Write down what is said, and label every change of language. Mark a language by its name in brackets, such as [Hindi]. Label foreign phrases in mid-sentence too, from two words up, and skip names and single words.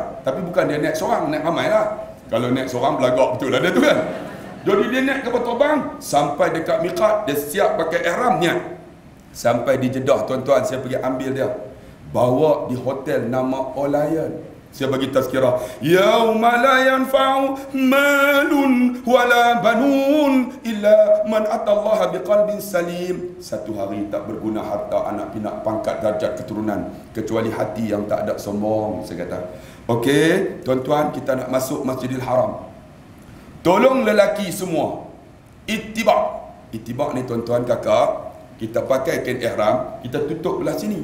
[Malay] Tapi bukan dia naik seorang, naik ramai lah. Kalau naik seorang, belagak betul lah dia tu kan. Jadi dia naik kapal terbang, sampai dekat miqat, dia siap pakai ihram, niat. Sampai di Jeddah, tuan-tuan, saya pergi ambil dia. Bawa di hotel nama Olayan. Saya bagi tazkirah. [Arabic] يوم لا ينفع مال ولا بنون إلا من أتى الله بقلب سليم. [Malay] Satu hari tak berguna harta, anak pinak, pangkat, darjat, keturunan, kecuali hati yang tak ada sombong. Saya kata, okey, tuan-tuan, kita nak masuk Masjidil Haram. Tolong lelaki semua ittiba'. Ittiba' ni tuan-tuan kakak, kita pakai kain ihram, kita tutup belah sini.